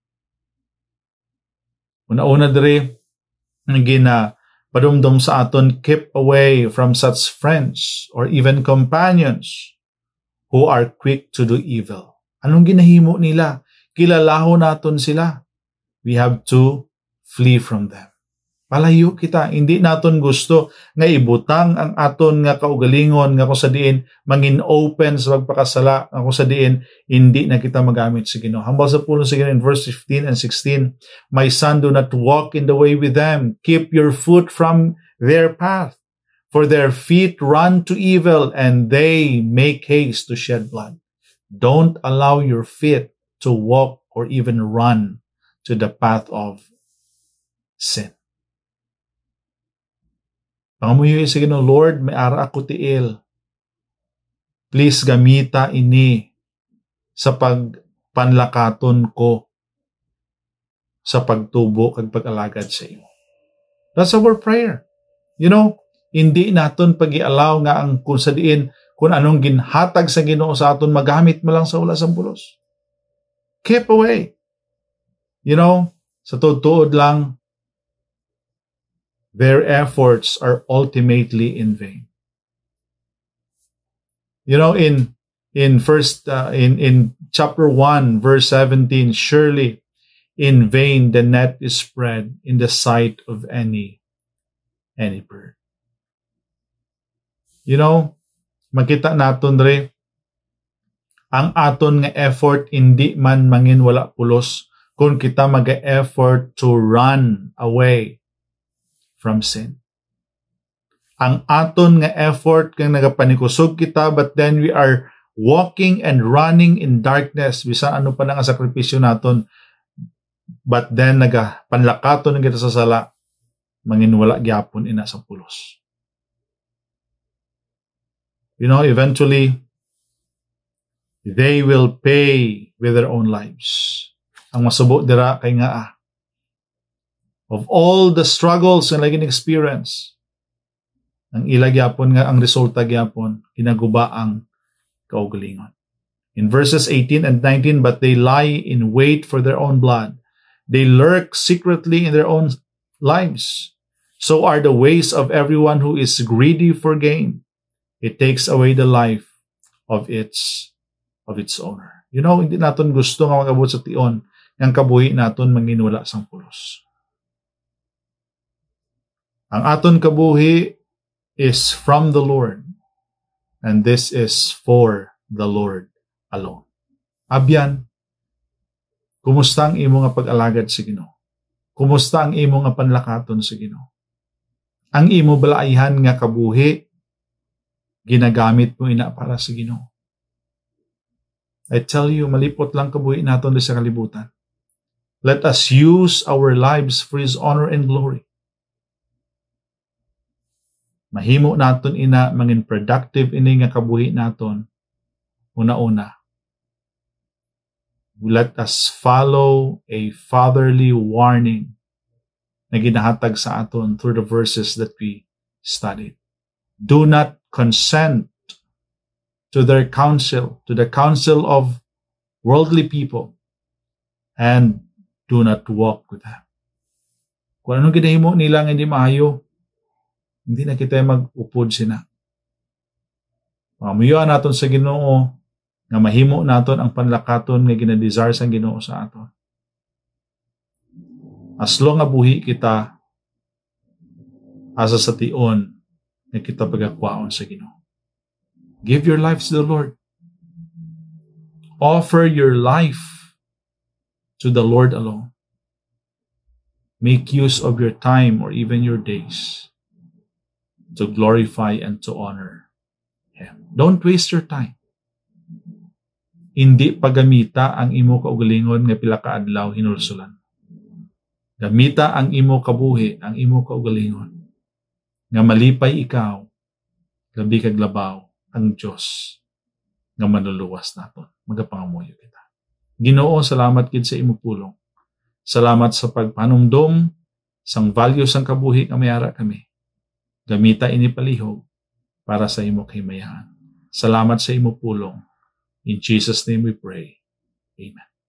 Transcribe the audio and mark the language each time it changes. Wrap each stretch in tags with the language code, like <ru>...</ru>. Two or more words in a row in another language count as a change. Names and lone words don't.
<hil>Una-una diri, padumdum sa aton,</hil> <en>keep away from such friends or even companions who are quick to do evil.</en> <hil>Anong ginahimo nila? Kilalaho naton sila.</hil> <en>We have to flee from them.</en> <hil>Palayo kita. Hindi naton gusto nga ibutang ang aton nga kaugalingon nga kung sa diin mangin open sa pagpakasala, nga kung sa diin hindi na kita magamit sa Ginoo. Hambal sa pulong sa Ginoo</hil> <en>in verse 15 and 16, my son, do not walk in the way with them. Keep your foot from their path. For their feet run to evil and they make haste to shed blood. Don't allow your feet to walk or even run to the path of sin.</en> <hil>Pangamuyo sa Ginoo, Lord, may ara ako tiil. Please gamita ini sa pagpanlakaton ko sa pagtubo kag pag-alagad sa imo.</hil> <en>That's our prayer. You know,</en> <hil>hindi naton pag-ialaw nga ang kung sa diin kung anong ginhatag sa Ginoo sa aton magamit mo lang sa wala sang pulos.</hil> <en>Keep away. You know,</en> <hil>sa tuod lang,</hil> <en>their efforts are ultimately in vain. You know, in chapter 1, verse 17, surely in vain the net is spread in the sight of any bird. You know,</en> <hil>makita naton re ang aton nga effort hindi man mangin wala pulos kung kita mag-effort</hil> <en>to run away from sin.</en> <hil>Ang aton nga effort kang nagapanikusob kita,</hil> <en>but then we are walking and running in darkness,</en> <hil>bisan ano pa lang ang sakripisyo naton,</hil> <en>but then</en> <hil>nagapanlakaton kita sa sala, manginwala gyapon ina sa pulos.</hil> <en>You know, eventually, they will pay with their own lives.</en> <hil>Ang masubo dira kay nga</hil> <en>of all the struggles</en> <hil>na laging experience, ang ila gyapon nga ang resulta gyapon ginaguba ang kaugalingon.</hil> <en>In verses 18 and 19, but they lie in wait for their own blood. They lurk secretly in their own lives. So are the ways of everyone who is greedy for gain. It takes away the life of its owner. You know,</en> <hil>hindi naton gusto nga magabot sa tion ng kabuhi naton manginwala sang pulos. Ang aton kabuhi</hil> <en>is from the Lord, and this is for the Lord alone.</en> <hil>Abyan, kumusta ang imo nga pag-alagad sa Ginoo? Kumusta ang imo nga panlakaton sa Ginoo? Ang imo balaihan nga kabuhi ginagamit mo ina para sa Ginoo?</hil> <en>I tell you,</en> <hil>malipot lang kabuhi naton sa kalibutan.</hil> <en>Let us use our lives for His honor and glory.</en> <hil>Mahimo naton ina mangin productive ini nga kabuhi naton. Una-una,</hil> <en>let us follow a fatherly warning</en> <hil>na ginahatag sa aton</hil> <en>through the verses that we studied. Do not consent to their counsel, to the counsel of worldly people, and do not walk with them.</en> <hil>Kung anong ginahimo nila nga hindi maayo, hindi na kita mag-upod sina. Mamuyuan naton sa Ginoo nga mahimo naton ang panlakaton nga ginadesire sang Ginoo sa aton.</hil> <en>As long</en> <hil>nga buhi kita asa sa tion nga kita pagakwaon sa Ginoo.</hil> <en>Give your lives to the Lord. Offer your life to the Lord alone. Make use of your time or even your days to glorify and to honor Him. Don't waste your time.</en> <hil>Hindi pagamita ang imo kaugalingon nga pila ka adlaw hinulsulan. Gamita ang imo kabuhi, ang imo kaugalingon nga malipay ikaw, labi kag labaw ang Dios nga manluluwas naton. Magapangamuyo kita. Ginoo, salamat gid sa imo pulong. Salamat sa pagpanumdom sang value sang kabuhi nga mayara kami. Gamita ini palihog para sa imo kahimayan. Salamat sa imo pulong.</hil> <en>In Jesus' name we pray. Amen.</en>